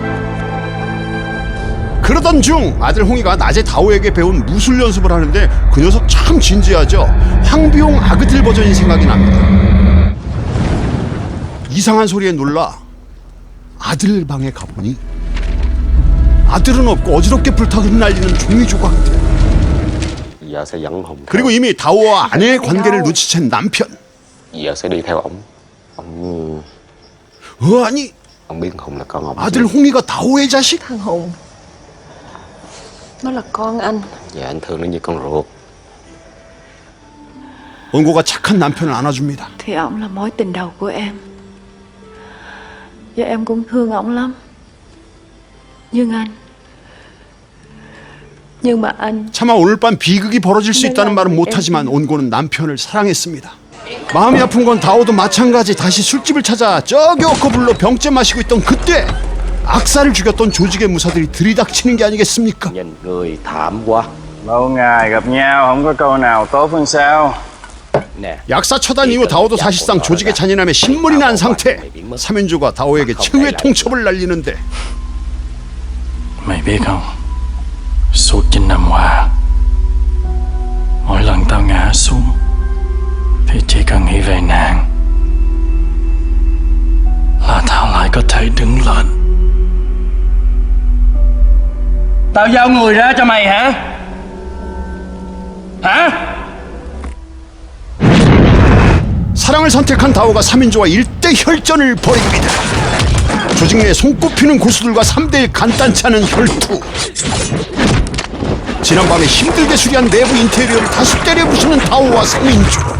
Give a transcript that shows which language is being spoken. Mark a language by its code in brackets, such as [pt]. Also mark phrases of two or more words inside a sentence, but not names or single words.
[ko] 그러던 중 아들 홍이가 낮에 다오에게 배운 무술 연습을 하는데 그 녀석 참 진지하죠. 황비용 아그들 버전이 생각이 납니다. 이상한 소리에 놀라 아들 방에 가보니 아들은 없고 어지럽게 불타 흩날리는 종이 조각들. [vi] Giờ sẽ dẫn Hùng theo. [ko] 그리고 이미 다오와 아내의 관계를 눈치챈 남편. [vi] Giờ sẽ đi theo ổng. Ổng [ko] 아니 [vi] ổng biết Hùng là con ổng. [ko] 아들 홍이가 다오의 자식? [vi] Thằng Hùng, nó là con anh. Dạ anh thương nó như con ruột. [ko] 온고가 착한 남편을 안아줍니다. [vi] Thì ổng là mối tình đầu của em. Và em cũng thương ổng lắm. Nhưng mà anh [ko] 차마 오늘 밤 비극이 벌어질 수 있다는 말은 못하지만 온고는 남편을 사랑했습니다. 마음이 아픈 건 다오도 마찬가지. 다시 술집을 찾아 저기 워커블로 병째 마시고 있던 그때 악사를 죽였던 조직의 무사들이 들이닥치는 게 아니겠습니까? [vi] Nhìn người thảm quá. Lâu ngày gặp nhau không có câu nào tốt hơn sao? Nè. [ko] 약사 처단 이후 다오도 사실상 조직의 잔인함에 신물이 난 상태. 삼인조가 다오에게 최후의 통첩을 날리는데 [vi] Mày biết không? Suốt 9 năm qua, mỗi lần tao ngã xuống thì chỉ cần nghĩ về nàng là tao lại có thể đứng lên. Tao giao người ra cho mày hả? Hả? [ko] 사랑을 선택한 다오가 3인조와 일대 혈전을 벌입니다. 조직 내 손꼽히는 고수들과 3대1 간단치 않은 혈투. 지난밤에 힘들게 수리한 내부 인테리어를 다시 때려 부수는 다오와 3인조.